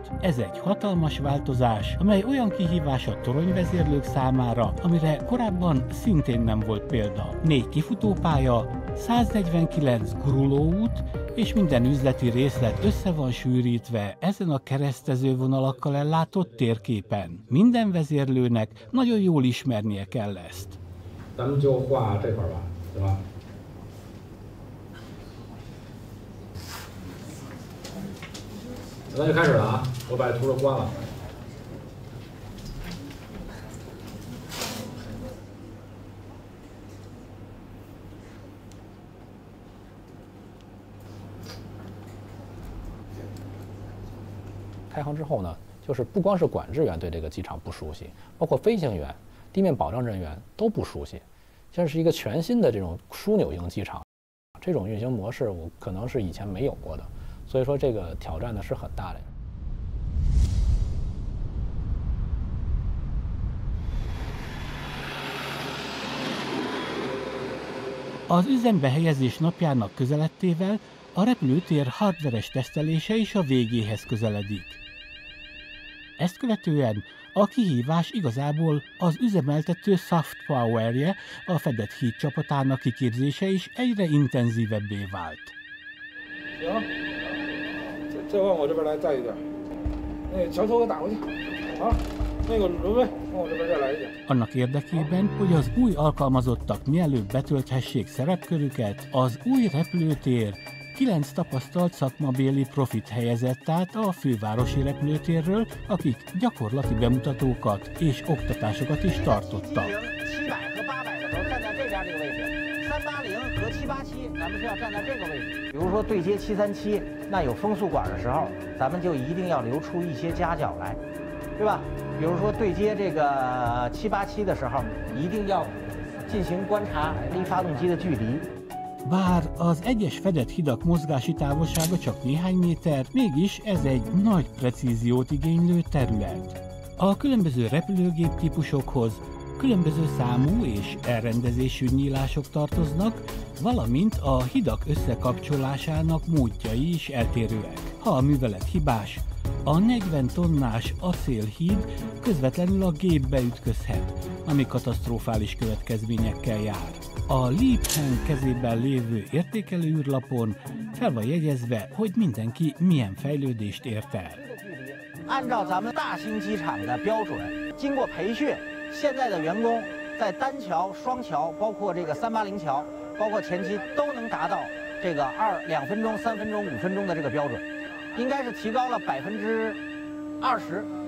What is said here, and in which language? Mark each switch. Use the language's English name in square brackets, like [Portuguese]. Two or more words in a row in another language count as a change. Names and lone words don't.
[Hungarian] Ez egy hatalmas változás, amely olyan kihívás a toronyvezérlők számára, amire korábban szintén nem volt példa. 4 kifutópálya, 149 gurulóút, és minden üzleti részlet össze van sűrítve ezen a keresztező vonalakkal ellátott térképen. Minden vezérlőnek nagyon jól ismernie kell ezt. [Chinese] 咱们就画这块吧，对吧？咱就开始了啊！我把图都关了。开航之后呢，就是不光是管制员对这个机场不熟悉，包括飞行员、地面保障人员都不熟悉，这是一个全新的这种枢纽型机场。这种运行模式我可能是以前没有过的，所以说这个挑战呢是很大的。 [Hungarian] Az üzembe helyezés napjának közeledtével a repülőtér hardveres tesztelése is a végéhez közeledik. Ezt követően a kihívás igazából az üzemeltető [English] soft powerje, [Hungarian] a fedett híd csapatának kiképzése is egyre intenzívebbé vált. [Chinese] 行，再往我这边来带一点，那个桥头给打过去，啊，那个轮位往我这边再来一点。 [Hungarian] Annak érdekében, hogy az új alkalmazottak mielőbb betölthessék szerepkörüket, az új repülőtér 9 tapasztalt szakmabéli profit helyezett át a fővárosi repülőtérről, akik gyakorlati bemutatókat és oktatásokat is tartottak. [Chinese] 咱们是要站在这个位置，比如说对接737，那有风速管的时候，咱们就一定要留出一些夹角来，对吧？比如说对接这个787的时候，一定要进行观察离发动机的距离。 [Hungarian] Bár az egyes fedett hidak mozgási távolsága csak néhány méter, mégis ez egy nagy precíziót igénylő terület. A különböző repülőgép típusokhoz különböző számú és elrendezésű nyílások tartoznak, valamint a hidak összekapcsolásának módjai is eltérőek. Ha a művelet hibás, a 40 tonnás acélhíd közvetlenül a gépbe ütközhet, ami katasztrofális következményekkel jár. A Liebherr kezében lévő értékelő űrlapon fel van jegyezve, hogy mindenki milyen fejlődést ért el. [Chinese] 按照咱们大兴机场的标准，经过培训，现在的员工在单桥、双桥，包括这个380桥，包括前期都能达到这个2分钟、3分钟、5分钟的这个标准，应该是提高了20%。